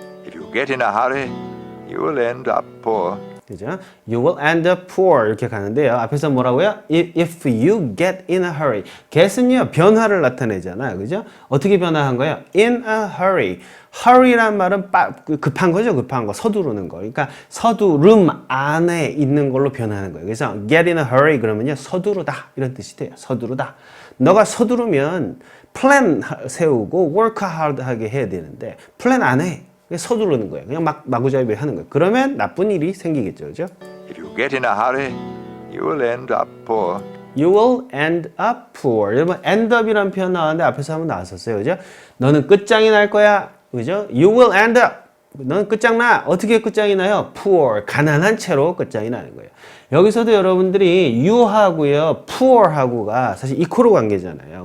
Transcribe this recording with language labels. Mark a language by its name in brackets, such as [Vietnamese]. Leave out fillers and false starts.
[English] if you get in a hurry, you will end up poor. [Korean] 그죠? [English] You will end up poor [Korean] 이렇게 가는데요. 앞에서 뭐라고요? [English] If you get in a hurry. [Korean] get은요 변화를 나타내잖아요. 그죠? 어떻게 변화한 거예요? [English] In a hurry. [Korean] hurry란 말은 급한 거죠. 급한 거. 서두르는 거. 그러니까 서두름 안에 있는 걸로 변하는 거예요. 그래서 [English] get in a hurry [Korean] 그러면요 서두르다 이런 뜻이 돼요. 서두르다. 너가 서두르면 플랜 세우고 [English] work hard [Korean] 하게 해야 되는데 플랜 안 해. 서두르는 거예요. 그냥 마구잡이 하는 거예요. 그러면 나쁜 일이 생기겠죠. 그죠? [English] If you get in a hurry, you will end up poor. You will end up poor. [Korean] 여러분, end up이라는 표현 나왔는데 앞에서 한번 나왔었어요. 그죠? 너는 끝장이 날 거야. 그죠? [English] You will end up. [Korean] 너는 끝장나. 어떻게 끝장이 나요? Poor. 가난한 채로 끝장이 나는 거예요. 여기서도 여러분들이 you하고요, poor하고가 사실 이코로 관계잖아요.